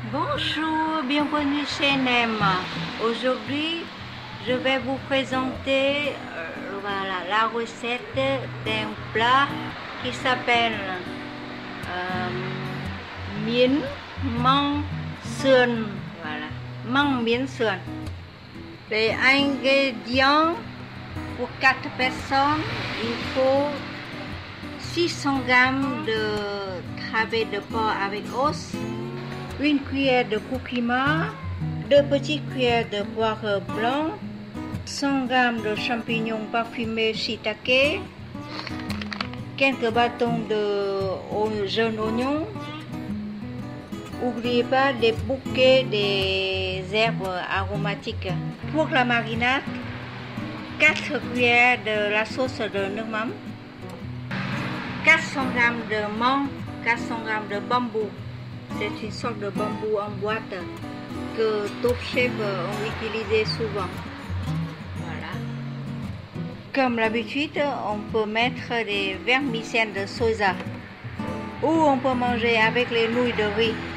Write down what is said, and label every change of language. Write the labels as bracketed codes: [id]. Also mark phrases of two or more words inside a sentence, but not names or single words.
[fr] Bonjour, bienvenue chez Nem. Aujourd'hui, je vais vous présenter voilà, la recette d'un plat qui s'appelle [vi] miến măng sườn. [fr] Voilà, [vi] măng miến sườn. [fr] Les ingrédients pour 4 personnes, il faut 600 g de travées de porc avec os, une cuillère de curcuma, 2 petites cuillères de poivre blanc, 100 g de champignons parfumés shiitake, quelques bâtons de jeunes oignons. N'oubliez pas des bouquets des herbes aromatiques. Pour la marinade, 4 cuillères de la sauce de [vi] nước mắm, [fr] 400 g de menthe, 400 g de bambou. C'est une sorte de bambou en boîte que Top Chef ont utilisé souvent. Voilà. Comme d'habitude, on peut mettre des vermicelles de soja ou on peut manger avec les nouilles de riz.